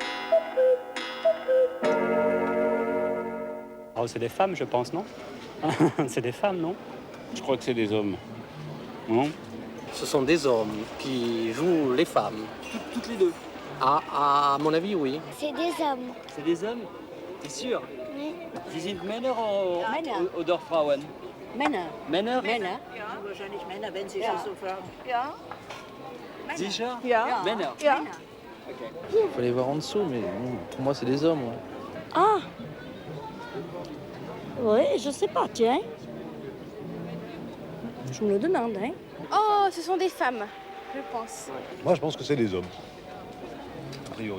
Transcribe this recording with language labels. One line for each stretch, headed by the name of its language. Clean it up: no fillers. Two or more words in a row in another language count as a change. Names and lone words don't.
French: Oh, c'est des femmes, je pense, non? C'est des femmes, non? Je crois que c'est des hommes. Non? Ce sont des hommes qui jouent les femmes. Toutes les deux? À mon avis, oui. C'est des hommes. C'est des hommes? T'es sûr? Oui.
German: Sie sind Männer oder Frauen? Männer. Männer? Männer. Ja, wahrscheinlich Männer, wenn sie schon so fragen. Ja. Sicher? Ja. Männer? Ja. Ok.
French: Faut aller voir en dessous, mais bon, pour moi, c'est des hommes. Ouais. Ah! Oui, je sais pas, tiens. Je me le demande, hein. Oh, ce sont des femmes, je pense. Moi, je pense que c'est des hommes. A priori.